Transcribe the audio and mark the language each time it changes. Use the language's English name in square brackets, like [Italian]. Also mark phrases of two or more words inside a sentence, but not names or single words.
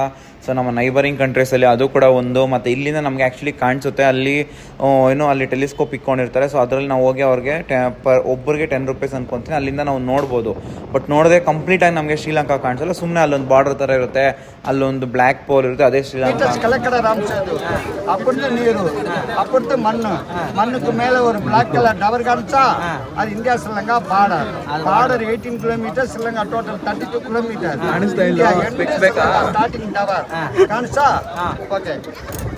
[Kannada] ಸೊ ನಮ್ಮ [English] neighboring countriesalli [Kannada] ಅದು ಕೂಡ ಒಂದು. ಮತ್ತು ಇಲ್ಲಿಂದ ನಮಗೆ ಆ್ಯಕ್ಚುಲಿ ಕಾಣಿಸುತ್ತೆ ಅಲ್ಲಿ ಟೆಲಿಸ್ಕೋಪ್ ಇಟ್ಕೊಂಡಿರ್ತಾರೆ. ಸೊ ಅದರಲ್ಲಿ ನಾವು ಹೋಗಿ ಅವ್ರಿಗೆ ಒಬ್ಬರಿಗೆ 10 ರೂಪೀಸ್ ಅನ್ಕೊತೀನಿ, ಅಲ್ಲಿಂದ ನಾವು ನೋಡ್ಬೋದು. ಬಟ್ ನೋಡದೆ ಕಂಪ್ಲೀಟಾಗಿ ನಮಗೆ ಶ್ರೀಲಂಕಾ ಕಾಣಿಸಲ್ಲ. ಸುಮ್ಮನೆ ಅಲ್ಲೊಂದು ಬಾರ್ಡರ್ ಥರ ಇರುತ್ತೆ, ಅಲ್ಲೊಂದು [English] black pole [Kannada] ಇರುತ್ತೆ, ಅದೇ ಶ್ರೀಲಂಕಾ. [Tamil] நீர் அப்படி மண்ணுக்கு மேல ஒரு [English] black colour tower [Tamil] காமிச்சா அது இந்தியா ஸ்ரீலங்கா பார்டர் 18 கிலோமீட்டர், ஸ்ரீலங்கா டோட்டல் 32 கிலோமீட்டர். [English] starting tower [Tamil] காமிச்சா ஓகே.